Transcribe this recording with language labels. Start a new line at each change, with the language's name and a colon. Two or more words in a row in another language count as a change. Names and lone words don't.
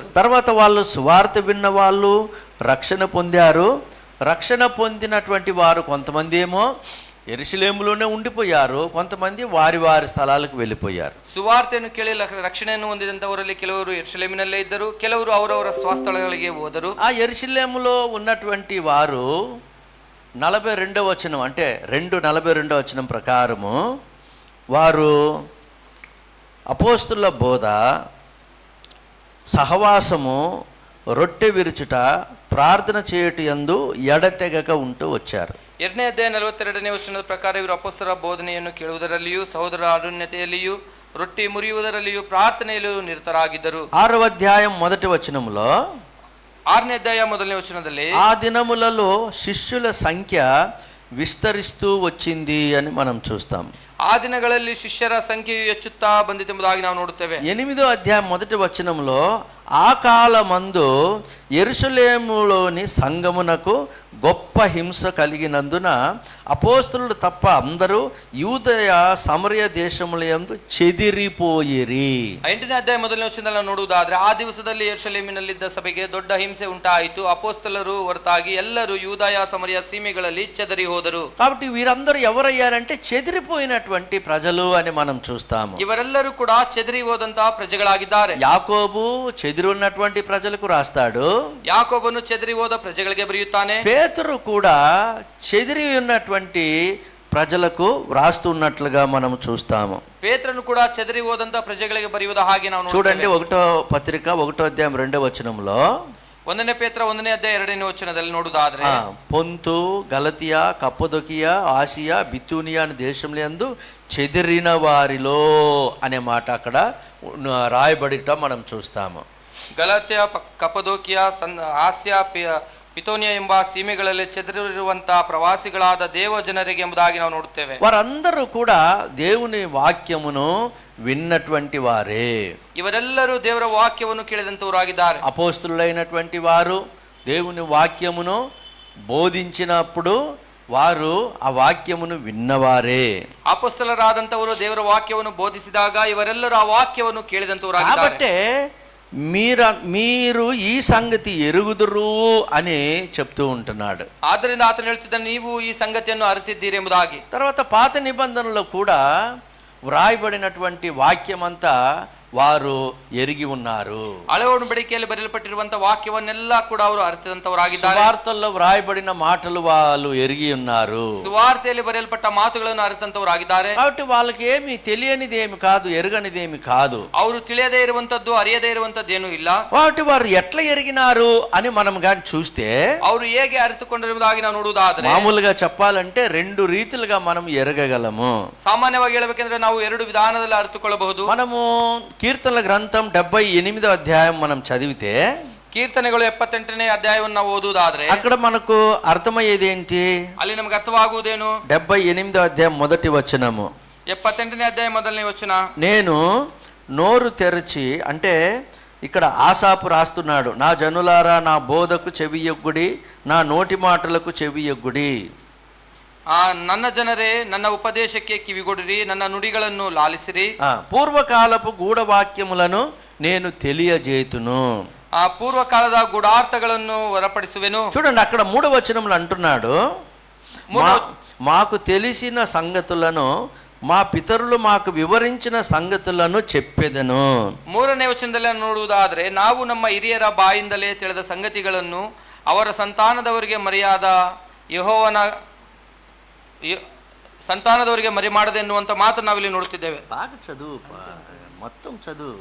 Telugu: తర్వాత వాళ్ళు సువార్త విన్న వాళ్ళు రక్షణ పొందారు. రక్షణ పొందినటువంటి వారు కొంతమంది ఏమో యెరూషలేములోనే ఉండిపోయారు, కొంతమంది వారి వారి స్థలాలకు వెళ్ళిపోయారు.
Kannada: ಸುವಾರ್ತೆಯನ್ನು ಕೇಳಿ ರಕ್ಷಣೆಯನ್ನು ಹೊಂದಿದಂತವರಲ್ಲಿ ಕೆಲವರು ಯೆರೂಷಲೇಮಿನಲ್ಲೇ ಇದ್ದರು, ಕೆಲವರು ಅವರವರ ಸ್ವಸ್ಥಳಗಳಿಗೆ ಹೋದರು.
Telugu: ఆ యెరూషలేములో ఉన్నటువంటి వారు 42వ వచనం అంటే 2:42వ వచనం ప్రకారము వారు అపోస్తుల బోధ, సహవాసము, రొట్టె విరుచుట, ప్రార్థన చేయుట యందు ఎడతెగక ఉంటూ వచ్చారు.
Kannada: 2ನೇ ಅಧ್ಯಾಯ 42ನೇ ವಚನದ ಪ್ರಕಾರ ಇವರು ಅಪೊಸ್ತಲರ ಬೋಧನೆಯನ್ನು ಕೇಳುವುದರಲ್ಲಿಯೂ ಸಹೋದರ ಅನ್ಯೋನ್ಯತೆಯಲ್ಲಿಯೂ ರೊಟ್ಟಿ ಮುರಿಯುವುದರಲ್ಲಿಯೂ ಪ್ರಾರ್ಥನೆಯಲ್ಲಿಯೂ ನಿರತರಾಗಿದ್ದರು.
Telugu: 6వ అధ్యాయం మొదటి వచనములో
Kannada: 6ನೇ ಅಧ್ಯಾಯ ಮೊದಲನೇ ವಚನದಲ್ಲಿ,
Telugu: ఆ దినములలో శిష్యుల సంఖ్య విస్తరిస్తూ వచ్చింది అని మనం చూస్తాం.
Kannada: ಆ ದಿನಗಳಲ್ಲಿ ಶಿಷ್ಯರ ಸಂಖ್ಯೆಯು ಹೆಚ್ಚುತ್ತಾ ಬಂದಿತೆಂಬುದಾಗಿ ನಾವು ನೋಡುತ್ತೇವೆ.
Telugu: 8వ అధ్యాయం మొదటి వచనంలో ఆ కాలమందు యెరూషలేములోని సంఘమునకు గొప్ప హింస కలిగినందున అపోస్తలులు తప్ప అందరూ యూదయ సమరయ దేశముల యందు చెదిరిపోయిరి.
Kannada: 8ನೇ ಅಧ್ಯಾಯ ಮೊದಲನೇ ವಚನದಲ್ಲಿ ನಾವು ನೋಡುವುದಾದ್ರೆ, ಆ ದಿವಸದಲ್ಲಿ ಯೆರೂಷಲೇಮಿನಲ್ಲಿದ್ದ ಸಭೆಗೆ ದೊಡ್ಡ ಹಿಂಸೆ ಉಂಟಾಯಿತು. ಅಪೊಸ್ತಲರು ಹೊರತಾಗಿ ಎಲ್ಲರೂ ಯೂದಾಯ ಸಮರಯ ಸೀಮೆಗಳಲ್ಲಿ చెదరి ಹೋದರು.
Telugu: కాబట్టి వీరందరూ ఎవరయ్యారంటే చెదిరిపోయినటువంటి ప్రజలు అని మనం చూస్తాము.
Kannada: ಇವರೆಲ್ಲರೂ ಕೂಡ చెదరి ಹೋದಂತಹ ಪ್ರಜೆಗಳಾಗಿದ್ದಾರೆ.
Telugu: యాకోబు చెదిరి ఉన్నటువంటి ప్రజలకు రాస్తాడు,
Kannada: ಯಾಕೋಬನು చెదరి ಹೋದ ಪ್ರಜೆಗಳಿಗೆ ಬರೆಯುತ್ತಾನೆ.
Telugu: పేతురు కూడా చెదిరి ఉన్నటువంటి ప్రజలకు వ్రాస్తున్నట్లుగా మనం చూస్తాము.
Kannada: ಪೇತ್ರನು ಕೂಡ చెదరి ಹೋದಂತ ಪ್ರಜೆಗಳಿಗೆ ಬರೆಯುವುದ ಹಾಗೆ ನಾವು
Telugu: చూడండి,
Kannada: ನೋಡುತ್ತೇವೆ.
Telugu: 1వ పత్రిక 1వ అధ్యాయం 2వ వచనంలో
Kannada: 1ನೇ ಪೇತ್ರ 1ನೇ ಅಧ್ಯಾಯ 2ನೇ ವಚನದಲ್ಲಿ ನೋಡುವುದಾದ್ರೆ,
Telugu: పొంతు, గలతియా, కప్పదొకియా, ఆసియా, బితూనియా అనే దేశంలో యందు చెదిరిన వారిలో అనే మాట అక్కడ రాయబడిట మనం చూస్తాము.
Kannada: ಗಲಾತ್ಯ, ಕಪದೋಕಿಯಾ, ಆಸ್ಯಾ, ಪಿತೋನಿಯಾ ಎಂಬ ಸೀಮೆಗಳಲ್ಲಿ చెదరిರುವಂತಹ ಪ್ರವಾಸಿಗಳಾದ ದೇವ ಜನರಿಗೆ ಎಂಬುದಾಗಿ ನಾವು ನೋಡುತ್ತೇವೆ.
Telugu: వారందరూ కూడా దేవుని వాక్యమును విన్నటువంటి వారే.
Kannada: ಇವರೆಲ್ಲರೂ ದೇವರ ವಾಕ್ಯವನ್ನು ಕೇಳಿದಂತವರಾಗಿದ್ದಾರೆ.
Telugu: అపోస్తులైనటువంటి వారు దేవుని వాక్యమును బోధించినప్పుడు వారు ఆ వాక్యమును విన్నవారే.
Kannada: ಅಪೊಸ್ತಲರಾದಂತವರು ದೇವರ ವಾಕ್ಯವನ್ನು ಬೋಧಿಸಿದಾಗ ಇವರೆಲ್ಲರೂ ಆ ವಾಕ್ಯವನ್ನು ಕೇಳಿದಂತವರಾಗಿದ್ದಾರೆ.
Telugu: కాబట్టి మీరు ఈ సంగతి ఎరుగుదురు అని చెప్తూ ఉంటున్నాడు.
Kannada: ಆದ್ದರಿಂದ ಆತನು ಹೇಳುತ್ತಿದ್ದಾನೆ, ನೀವು ಈ ಸಂಗತಿಯನ್ನು ಅರಿತಿದ್ದೀರಿ ಎಂಬುದಾಗಿ.
Telugu: తర్వాత పాత నిబంధనలో కూడా వ్రాయబడినటువంటి వాక్యమంతా వారు ఎరిగి ఉన్నారు.
Kannada: ಹಳೆ ಒಡಂಬಡಿಕೆಯಲ್ಲಿ ಬರೆಯಲ್ಪಟ್ಟಿರುವಂತಹ ವಾಕ್ಯವನ್ನೆಲ್ಲ ಕೂಡ ಅವರು ಅರಿತಂತವರಾಗಿದ್ದಾರೆ.
Telugu: సువార్తల్లో వ్రాయబడిన మాటలు వాళ్ళు ఎరిగి ఉన్నారు.
Kannada: ಸುವಾರ್ತೆಯಲ್ಲಿ ಬರೆಯಲ್ಪಟ್ಟ ಮಾತುಗಳನ್ನು ಅರಿತಂತವರಾಗಿದ್ದಾರೆ.
Telugu: కాబట్టి వాళ్ళకి ఏమి తెలియనిది ఏమి కాదు, ఎరగనిది ఏమి కాదు.
Kannada: ಅವರು ತಿಳಿಯದೇ ಇರುವಂತದ್ದು, ಅರಿಯದೇ ಇರುವಂತದ್ದು ಏನೂ ಇಲ್ಲ.
Telugu: కాబట్టి వారు ఎట్లా ఎరిగినారు అని మనం కానీ చూస్తే,
Kannada: ಅವರು ಹೇಗೆ ಅರಿತುಕೊಂಡಿರುವುದಾಗಿ ನಾವು ನೋಡುವುದಾದ್ರೆ,
Telugu: మామూలుగా చెప్పాలంటే రెండు రీతిలుగా మనం ఎరగగలము.
Kannada: ಸಾಮಾನ್ಯವಾಗಿ ಹೇಳಬೇಕೆಂದ್ರೆ ನಾವು ಎರಡು ವಿಧಾನದಲ್ಲಿ ಅರಿತುಕೊಳ್ಳಬಹುದು.
Telugu: మనము కీర్తనల గ్రంథం 78వ అధ్యాయం మనం చదివితే,
Kannada: ಕೀರ್ತನೆಗಳು 78ನೇ ಅಧ್ಯಾಯವನ್ನು ನಾವು ಓದುವುದಾದ್ರೆ
Telugu: అక్కడ మనకు అర్థమయ్యేది ఏంటి?
Kannada: ಅಲ್ಲಿ ನಮಗೆ ಅರ್ಥವಾಗುವುದೇನು?
Telugu: 78వ అధ్యాయం మొదటి వచనము.
Kannada: 78ನೇ ಅಧ್ಯಾಯ ಮೊದಲನೇ ವಚನ.
Telugu: నేను నోరు తెరచి, అంటే ఇక్కడ ఆసాపు రాస్తున్నాడు, నా జనులారా నా బోధకు చెవియొగ్గుడి, నా నోటి మాటలకు చెవియొగ్గుడి.
Kannada: ನನ್ನ ಜನರೇ ನನ್ನ ಉಪದೇಶಕ್ಕೆ ಕಿವಿಗೊಡಿರಿ, ನನ್ನ ನುಡಿಗಳನ್ನು లాలిసిరి.
Telugu: పూర్వకాలపు గూఢవాక్యములను నేను తెలియజేతును.
Kannada: ಆ ಪೂರ್ವಕಾಲದ ಗೂಢಾರ್ಥಗಳನ್ನು ಹೊರಪಡಿಸುವೆನು.
Telugu: చూడండి, అక్కడ 3వ వచనంలో అంటున్నాడు, మాకు తెలిసిన సంగతులను, మా పితరులు మాకు వివరించిన సంగతులను చెప్పెదను.
Kannada: 3ನೇ ವಚನದಲ್ಲಿ ನೋಡುವುದಾದ್ರೆ, ನಾವು ನಮ್ಮ ಹಿರಿಯರ ಬಾಯಿಂದಲೇ ತಿಳಿದ ಸಂಗತಿಗಳನ್ನು ಅವರ ಸಂತಾನದವರಿಗೆ ಮರೆಯಾದ ಯೆಹೋವನ సంతానದವರಿಗೆ ಮರೆ ಮಾಡದೆ ಎನ್ನುವಂತ ಮಾತು ನಾವಿಲ್ಲಿ ನೋಡುತ್ತಿದ್ದೇವೆ.
Telugu: బాగా చదువు, మొత్తం చదువు.